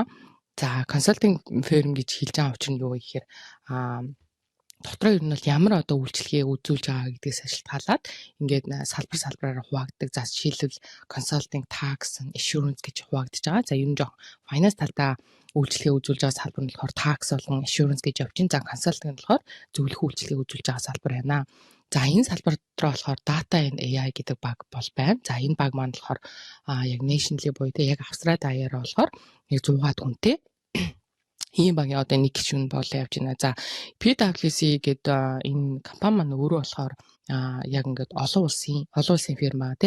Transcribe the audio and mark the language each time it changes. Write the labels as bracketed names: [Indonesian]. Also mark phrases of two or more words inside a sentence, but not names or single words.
[Mongolian] За консалтинг фирм гэж хэлж байгаа учир нь юу вэ гэхээр дотроо ер нь бол ямар одоо үйлчлэгээ үзүүлж байгаа гэдгээс шалтгаалаад ингээд салбараар хуваагддаг. За жишээлбэл консалтинг, [English] tax, insurance [Mongolian] гэж хуваагдаж байгаа. За ер нь жоох finance талдаа үйлчлэгээ үзүүлж байгаа салбар нь болохоор tax болон insurance гэж явж байна. За консалтинг нь болохоор зөвлөх үйлчлэгээ үзүүлж байгаа салбар байна. За энэ салбар дотор болохоор [English] data and AI [Mongolian] гэдэг баг бол байна. За энэ баг маань болохоор яг nationally буюу яг Австрали даяараа болохоор нэг 100-аад хүнтэй ийм багийн одоо нэг гишүүн бол явж байна. За PwC гэдэг энэ компани маань өөрөө болохоор яг ингээд олон улсын фирма тий.